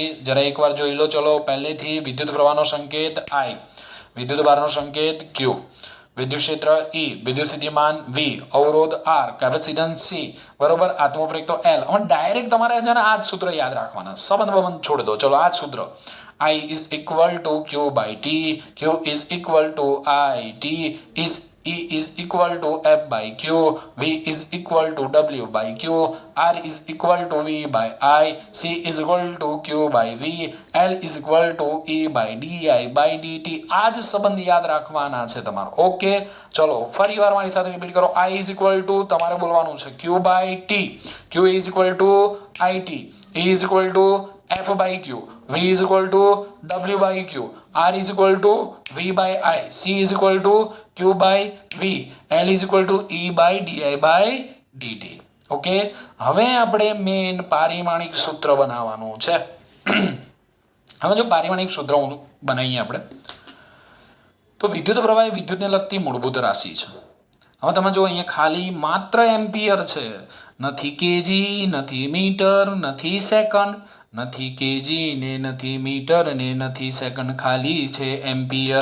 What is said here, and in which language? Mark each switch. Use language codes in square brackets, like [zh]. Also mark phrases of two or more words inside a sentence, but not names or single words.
[gu] જરા એકવાર જોઈ લો. ચલો, પહેલેથી વિદ્યુત પ્રવાહનો સંકેત આઈ, વિદ્યુત ભારનો સંકેત ક્યુ, વિદ્યુત ક્ષેત્ર ઈ, વિદ્યુત સ્થિતિમાન વી, અવરોધ આર, કેપેસિટન્સ સી, બરોબર, આત્મપ્રેરકત્વ એલ. હવે ડાયરેક્ટ તમારે છે ને આ જ સૂત્ર યાદ રાખવાના, સંબંધ છોડી દો. ચલો, આ જ સૂત્ર, [en] I is equal to Q by T, Q is equal to I, T is E is equal to F by Q, V is equal to W by Q, R is equal to V by I, C is equal to Q by V, L is equal to E by DI by DT. [gu] આ જ સંબંધ યાદ રાખવાના છે તમારો. ઓકે, ચલો ફરી વાર મારી સાથે રિપીટ કરો. [en] I is equal to [gu] તમારે બોલવાનું છે [en] Q by T, Q is equal to IT, E is equal to F by Q, V is equal to W by Q, R is equal to V by I, C is equal to Q by V, L is equal to E by DI by DT. [gu] ઓકે, હવે આપણે મેઇન પારિમાણિક સૂત્ર બનાવવાનું છે. હવે જો પારિમાણિક સૂત્ર બનાવીએ આપણે, તો વિદ્યુત પ્રવાહ એ વિદ્યુતને લગતી મૂળભૂત રાશિ છે. હવે તમે જો અહીંયા ખાલી માત્ર એમ્પિયર છે, નથી કેજી, નથી મીટર, નથી સેકન્ડ, નથી કેજી ને નથી મીટર ને નથી સેકન્ડ, ખાલી છે એમ્પિયર.